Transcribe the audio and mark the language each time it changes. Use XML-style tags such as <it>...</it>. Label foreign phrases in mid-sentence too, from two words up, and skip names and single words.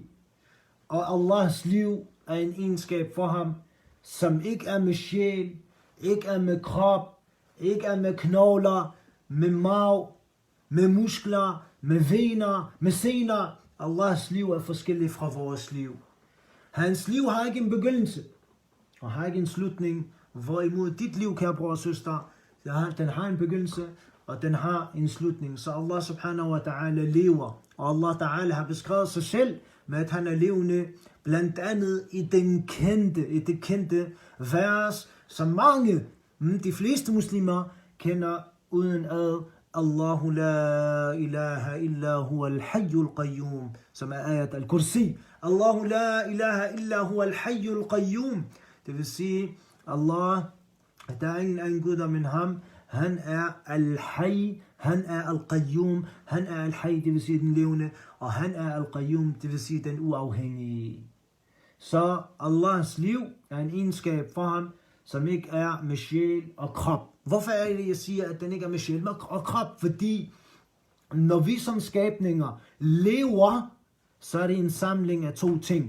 <da>Og Allahs liv er en egenskab for ham, som ikke er med sjæl, ikke er med krop, ikke er med knogler, med marv, med muskler, med vener, med sener. Allahs liv er forskelligt fra vores liv. Hans liv har ikke en begyndelse, og har ikke en slutning. Hvorimod dit liv, kære bror og søster, den har en begyndelse, og den har en slutning. Så Allah</da> <ar>سبحانه وتعالى</ar> <da>lever, og Allah ta'ala har beskrevet sig selv med, at han er levende, blandt andet i det kendte vers, som mange, de fleste muslimer, kender uden ad.</da> <ar>الله لا إله إلا هو الحي القيوم,</ar> <da>som er ayat al-kursi.</da> <ar>الله لا إله إلا هو الحي القيوم.</ar> <da>Det vil sige, Allah, der er ingen anden Gud men ham. Han er al-hayy, han er al-qayyum, han er al-hayy, det vil sige den levende, og han er al-qayyum, det vil sige den uafhængige. Så Allahs liv er en egenskab for ham, som ikke er med sjæl og krop. Hvorfor er det, jeg siger, at den ikke er med sjæl og krop? Fordi når vi som skabninger lever, så er det en samling af to ting.</da>